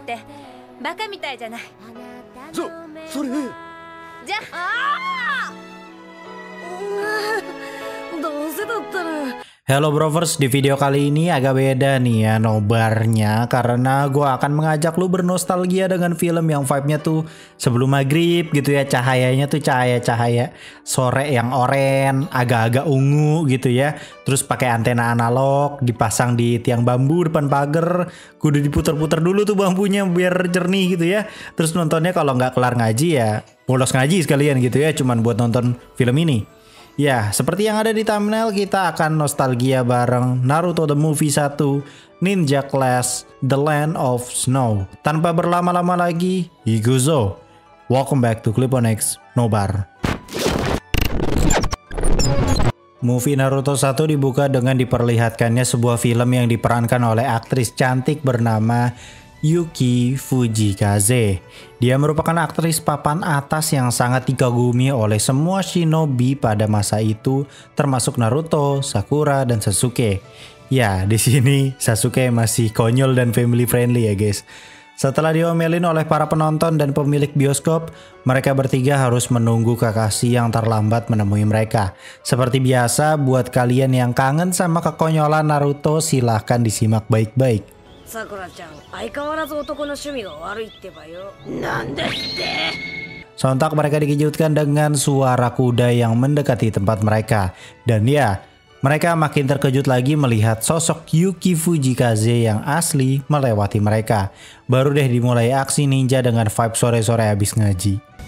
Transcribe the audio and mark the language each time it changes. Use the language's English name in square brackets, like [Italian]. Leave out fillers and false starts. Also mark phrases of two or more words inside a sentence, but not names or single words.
[Japanese] ってバカみたいじゃない。それじゃどうせだったら [Indonesian] Hello Brovers, di video kali ini agak beda nih ya nobarnya karena gue akan mengajak lu bernostalgia dengan film yang vibe-nya tuh sebelum maghrib gitu ya, cahayanya tuh cahaya-cahaya sore yang oranye, agak-agak ungu gitu ya, terus pakai antena analog dipasang di tiang bambu depan pagar, kudu diputer-puter dulu tuh bambunya biar jernih gitu ya, terus nontonnya kalau nggak kelar ngaji ya bolos ngaji sekalian gitu ya, cuman buat nonton film ini. Ya, seperti yang ada di thumbnail, kita akan nostalgia bareng Naruto The Movie 1, Ninja Class, The Land of Snow. Tanpa berlama-lama lagi, Higuzo. [English] Welcome back to Cliponex Nobar. [Indonesian] Movie Naruto 1 dibuka dengan diperlihatkannya sebuah film yang diperankan oleh aktris cantik bernama Yuki Fujikaze. Dia merupakan aktris papan atas yang sangat dikagumi oleh semua shinobi pada masa itu, termasuk Naruto, Sakura, dan Sasuke. Ya, di sini Sasuke masih konyol dan [English] family friendly [Indonesian] ya guys. Setelah diomelin oleh para penonton dan pemilik bioskop, mereka bertiga harus menunggu Kakashi yang terlambat menemui mereka. Seperti biasa, buat kalian yang kangen sama kekonyolan Naruto, silahkan disimak baik-baik. [Japanese] Sakura-chan, 相変わらず男の趣味が悪いってばよ。なんでって。 [Indonesian] Sontak mereka dikejutkan dengan suara kuda yang mendekati tempat mereka. Dan ya, mereka makin terkejut lagi melihat sosok Yuki Fujikaze yang asli melewati mereka. Baru deh dimulai aksi ninja dengan vibe sore-sore habis ngaji.